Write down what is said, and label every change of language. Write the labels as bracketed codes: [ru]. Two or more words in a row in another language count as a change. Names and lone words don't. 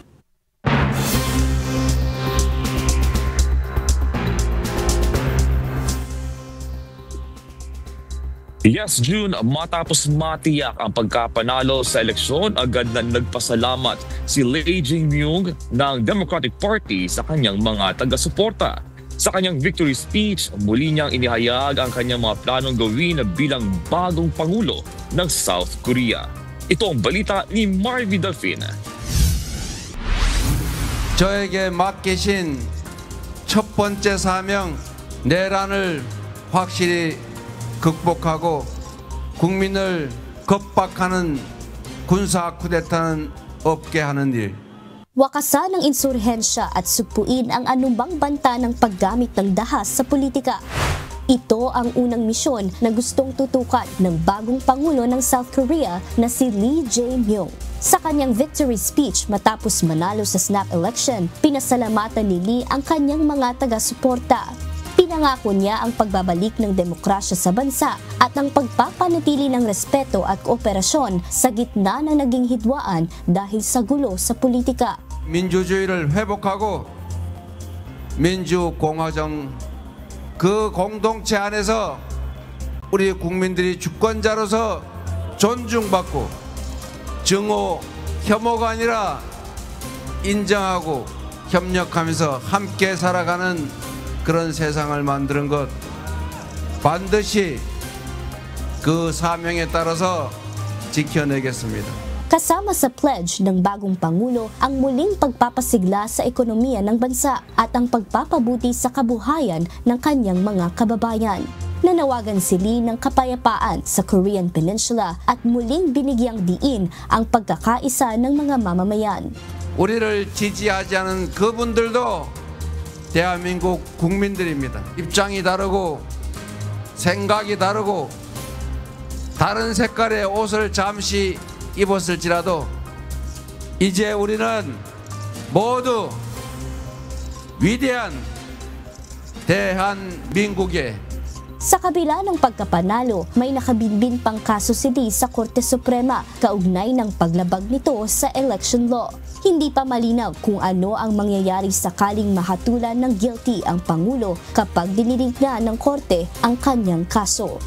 [tl] Yes, June, matapos matiyak ang pagkapanalo sa eleksyon, agad na nagpasalamat si Lee Jae-myung ng Democratic Party sa kanyang mga taga-suporta. Sa kanyang [en] victory speech, [tl] muli niyang inihayag ang kanyang mga planong gawin bilang bagong Pangulo ng South Korea. Ito ang balita ni Marvy Delfin. [ko] 저에게 맡기신 첫 번째 사명, 내란을 확실히 극복하고 국민을 겁박하는 군사 쿠데타는 없게 하는 일. [tl] Wakasan ang insurhensya at sugpuin ang anumang banta ng paggamit ng dahas sa politika. Ito ang unang misyon na gustong tutukan ng bagong Pangulo ng South Korea na si Lee Jae-myung. Sa kanyang [en] victory speech [tl] matapos manalo sa [en] snap election, [tl] pinasalamatan ni Lee ang kanyang mga taga-suporta. Pinangako niya ang pagbabalik ng demokrasya sa bansa at ang pagpapanatili ng respeto at kooperasyon sa gitna ng naging hidwaan dahil sa gulo sa politika. [ko] 민주주의를 회복하고 민주공화정 그 공동체 안에서 우리 국민들이 주권자로서 존중받고 증오, 혐오가 아니라 인정하고 협력하면서 함께 살아가는 그런 세상을 만드는 것 반드시 그 사명에 따라서 지켜내겠습니다. [tl] Kasama sa pledge ng bagong Pangulo ang muling pagpapasigla sa ekonomiya ng bansa at ang pagpapabuti sa kabuhayan ng kanyang mga kababayan. Nanawagan si Lee ng kapayapaan sa Korean Peninsula at muling binigyang diin ang pagkakaisa ng mga mamamayan. [ko] 우리를 지지하지 않은 그분들도 대한민국 국민들입니다. 입장이 다르고 생각이 다르고 다른 색깔의 옷을 잠시 입었을지라도 이제 우리는 모두 위대한 대한민국의 [tl] Sa kabila ng pagkapanalo, may nakabinbin pang kaso si Lee sa Korte Suprema kaugnay ng paglabag nito sa [en] election law. [tl] Hindi pa malinaw kung ano ang mangyayari sakaling mahatulan ng guilty ang Pangulo kapag dininig na ng Korte ang kanyang kaso.